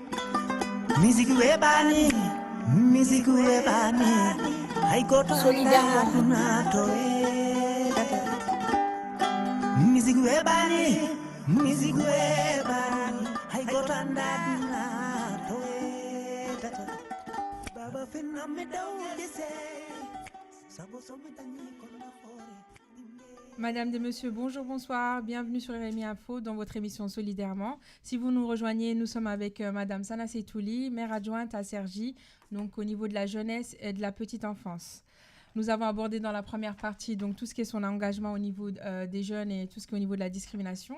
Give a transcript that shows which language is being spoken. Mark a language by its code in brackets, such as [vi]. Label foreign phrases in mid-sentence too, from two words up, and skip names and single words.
[ff] musique weɓani hay goto solidarement to musique weɓani hay goto andadina to weɗata baba fennamme dawde se sabo somi dañi kono nafoore. [fr] Madame et Messieurs, bonjour, bonsoir, bienvenue sur RMI Info dans votre émission Solidairement. Si vous nous rejoignez, nous sommes avec Madame Sana Setouli, maire adjointe à Cergy, donc au niveau de la jeunesse et de la petite enfance. Nous avons abordé dans la première partie donc tout ce qui est son engagement au niveau des jeunes et tout ce qui est au niveau de la discrimination.